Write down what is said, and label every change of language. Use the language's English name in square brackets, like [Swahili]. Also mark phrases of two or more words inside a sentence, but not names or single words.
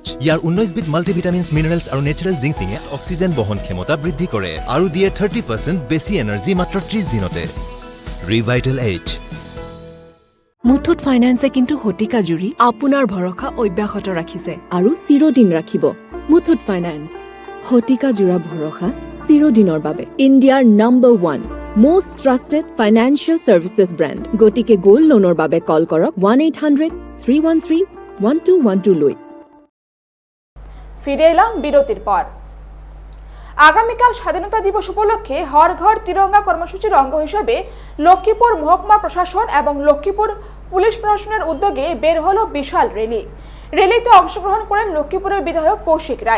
[Assamese] ইয়াৰ 19বিধ [English] multivitamins, minerals [Assamese] আৰু নেচাৰেল জিংচিঙে অক্সিজেন বহন ক্ষমতা বৃদ্ধি কৰে আৰু দিয়ে 30% বেছি এনাৰ্জি মাত্ৰ 30 দিনতে। ৰিভাইটেল এইচ। মুথুত ফাইনেন্সে কিন্তু শতিকা জুৰি আপোনাৰ ভৰসা অব্যাহত ৰাখিছে আৰু চিৰদিন ৰাখিব। মুথুত ফাইনেন্স, শতিকা জোৰা ভৰসা চিৰদিনৰ বাবে। ইণ্ডিয়াৰ নম্বৰ [English] 1 most trusted financial services brand। [Assamese] গতিকে [English] gold loanৰ [Assamese] বাবে কল কৰক 1-800-313-1212 লৈ। [Bangla] ফিরে এলাম বিরতির পর। আগামীকাল স্বাধীনতা দিবস উপলক্ষে হর ঘর তিরঙ্গা কর্মসূচির অঙ্গ হিসেবে লক্ষ্মীপুর মহকুমা প্রশাসন এবং লক্ষ্মীপুর পুলিশ প্রশাসনের উদ্যোগে বের হলো বিশাল র্যালি। র্যালিতে অংশগ্রহণ করেন লক্ষ্মীপুরের বিধায়ক কৌশিক রায়।